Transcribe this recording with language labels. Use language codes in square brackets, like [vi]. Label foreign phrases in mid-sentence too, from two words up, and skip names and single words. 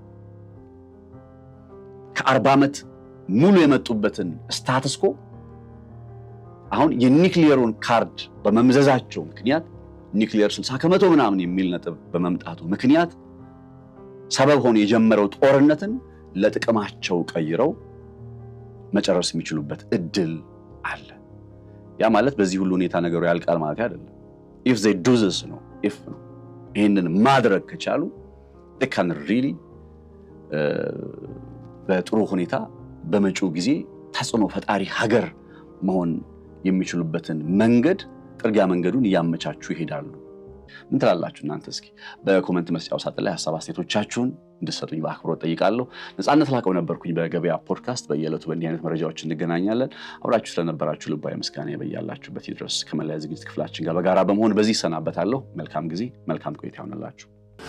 [am] ከ40 ዓመት ሙሉ የመጡበትን ስታተስኮ አሁን የኒውክሊየሩን ካርድ በመምዘዛቸው ምክንያት ኒውክሊየር 60% ምናምን የሚል ነጥብ በመምጣቱ ምክንያት ሰበብ ሆኖ የጀመረው ጦርነትን ለጥቅማቸው ቀይረው መጨረስ የሚችሉበት እድል አለ። ያ ማለት በዚህ ሁሉ ሁኔታ ነገሩ ያልቃል ማለት አይደለም። [en] if they do this [am] ነው if ነው ይሄንን ማድረግ ከቻሉ [en] they can really [am] በጥሩ ሁኔታ በመጪው ጊዜ ተጽዕኖ ፈጣሪ ሀገር መሆን የሚችሉበትን ጥርጊያ መንገዱን እያመቻቹ ይሄዳሉ። ምን ትላላችሁ እናንተ? እስኪ በኮሜንት መስጫው ሳጥን ላይ ሐሳብ አስተያየቶቻችሁን እንድትሰጡኝ በአክብሮት ጠይቃለሁ። ነፃነት ላቀው ነበርኩኝ በገበያ ፖድካስት። በየዕለቱ በእንዲህ አይነት መረጃዎች እንገናኛለን። አብራችሁ ስለነበራችሁ ልባዊ ምስጋና ይበያላችሁበት ይድረስ። ከመላው ዝግጅት ክፍላችን ጋር በጋራ በመሆን በዚህ ሰናበታለሁ። መልካም ጊዜ፣ መልካም ቆይታ ይሁንላችሁ።